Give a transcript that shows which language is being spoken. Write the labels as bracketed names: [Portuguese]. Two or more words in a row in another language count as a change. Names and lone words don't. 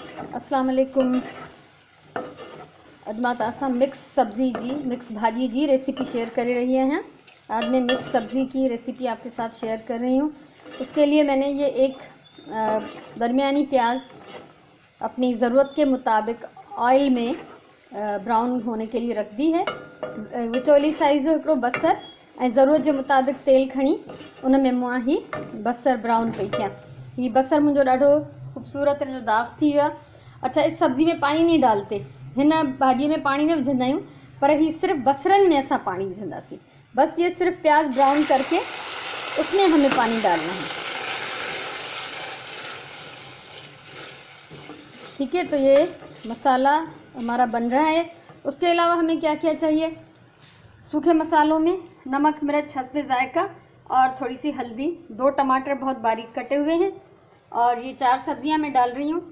[Arabic] السلام عليكم. [Sindhi] अॼु मां तव्हां सां मिक्स भाॼी जी रेसिपी शेयर कर रही हैं। [Urdu] آج میں مکس سبزی کی ریسیپی آپ کے ساتھ شیئر کر رہی ہوں. اس کے لیے میں نے یہ ایک درمیانی پیاز اپنی ضرورت کے مطابق آئل میں براؤن ہونے کے لیے رکھ دی ہے. [Sindhi] विचोली साइज़ जो हिकिड़ो बसर ऐं [Urdu] ضرورت کے مطابق [Sindhi] तेल खणी उन में मां ही बसर ब्राउन पई कयां। ये बसर मुझे ॾाढो खूबसूरत जो दाग थी वियो। [Urdu] اچھا، اس سبزی میں پانی نہیں ڈالتے, [Sindhi] हिन भाॼी में पानी न विझंदा आहियूं, पर ही सिर्फ बसरन में असां पानी विझंदासीं। [Urdu] بس یہ صرف پیاز براؤن کر کے اس میں ہمیں پانی ڈالنا ہے. ٹھیک ہے، تو یہ مسالا ہمارا بن رہا ہے. اس کے علاوہ ہمیں کیا کیا چاہیے؟ سوکھے مسالوں میں نمک، مرچ، حسب ذائقہ اور تھوڑی سی ہلدی، 2 ٹماٹر بہت باریک کٹے ہوئے ہیں، اور یہ 4 سبزیاں میں ڈال رہی ہوں.